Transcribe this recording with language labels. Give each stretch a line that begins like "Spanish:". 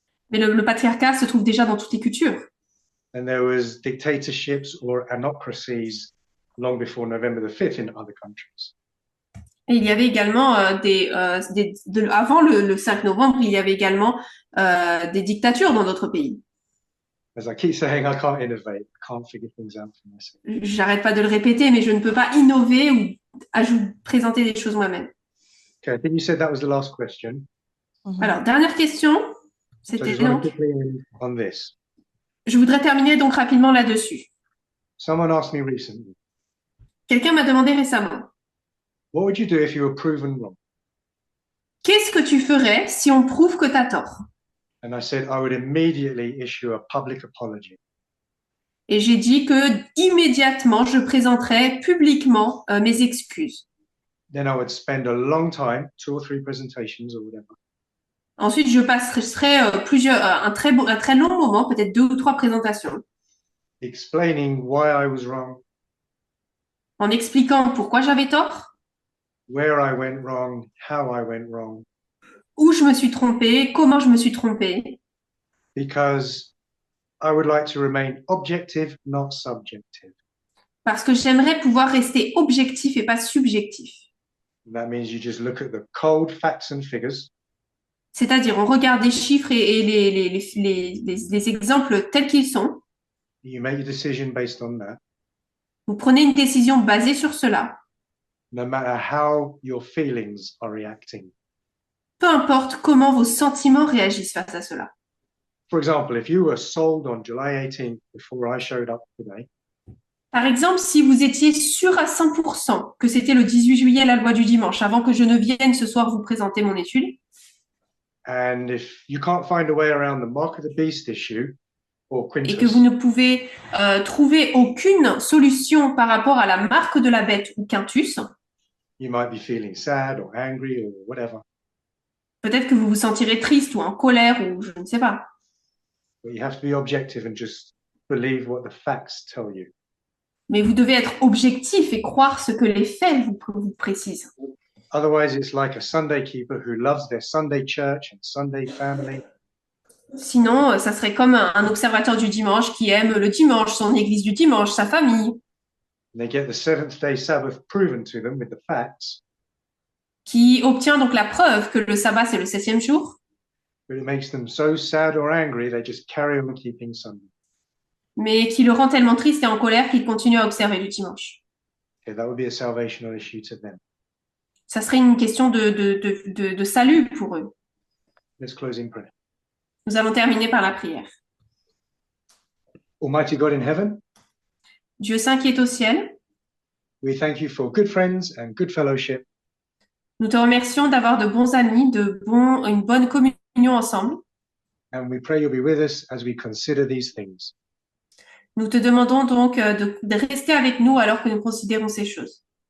French: Mais le patriarcat se trouve déjà dans toutes les cultures.
English: And there was dictatorships or anocracies long before November the 5th in other countries.
French: Et il y avait également avant le 5 novembre, il y avait également des dictatures dans d'autres pays.
English: As I keep saying, I can't innovate. I can't figure things out for myself.
French: J'arrête pas de le répéter, mais je ne peux pas innover ou présenter des choses moi-même.
English: Okay, I think you said that was the last question.
French: Alors, dernière question.
English: So I
French: C'était
English: just want
French: donc.
English: to quickly end on this.
French: Je voudrais terminer donc rapidement là-dessus.
English: Someone asked me recently,
French: Quelqu'un m'a demandé récemment,
English: what would you do if you were proven wrong?
French: qu'est-ce que tu ferais si on prouve que tu as tort?
English: And I said I would immediately issue a public apology.
French: Et j'ai dit que immédiatement, je présenterais publiquement mes excuses.
English: Then I would spend a long time, 2 or 3 presentations or whatever,
French: Ensuite, je passerai un très long moment, peut-être 2 ou 3 présentations,
English: explaining why I was wrong,
French: en expliquant pourquoi j'avais tort,
English: where I went wrong, how I went wrong,
French: où je me suis trompée, comment je me suis trompée,
English: because I would like to remain objective, not subjective.
French: parce que j'aimerais pouvoir rester objectif et pas subjectif.
English: That means you just look at the cold facts and figures,
French: C'est-à-dire, on regarde des chiffres et les exemples tels qu'ils sont.
English: you make your decision based on that,
French: Vous prenez une décision basée sur cela,
English: no matter how your feelings are reacting.
French: peu importe comment vos sentiments réagissent face à cela.
English: For example, if you were sold on July 18th before I showed up today,
French: Par exemple, si vous étiez sûr à 100% que c'était le 18 juillet la loi du dimanche, avant que je ne vienne ce soir vous présenter mon étude,
English: and if you can't find a way around the mark of the beast issue or
French: et que Quintus, vous ne pouvez trouver aucune solution par rapport à la marque de la bête ou quintus,
English: you might be feeling sad or angry or whatever,
French: peut-être que vous vous sentirez triste ou en colère ou je ne sais pas.
English: but you have to be objective and just believe what the facts tell you.
French: Mais vous devez être objectif et croire ce que les faits vous précisent.
English: Otherwise, it's like a Sunday keeper who loves their Sunday church and Sunday family,
French: Sinon, ça serait comme un observateur du dimanche qui aime le dimanche, son église du dimanche, sa famille,
English: and they get the seventh day Sabbath proven to them with the facts,
French: qui obtient donc la preuve que le sabbat c'est le 7e jour,
English: but it makes them so sad or angry they just carry on keeping Sunday.
French: mais qui le rend tellement triste et en colère qu'il continue à observer le dimanche.
English: Okay, that would be a salvational issue to them.
French: Ça serait une question de salut pour eux.
English: Let's close in prayer.
French: Nous allons terminer par la prière.
English: Almighty God in heaven,
French: Dieu saint qui est au ciel,
English: we thank you for good friends and good fellowship.
French: nous te remercions d'avoir de bons amis, une bonne communion ensemble.
English: And we pray you'll be with us as we consider these things.
French: Nous te demandons donc de rester avec nous alors que nous considérons ces choses.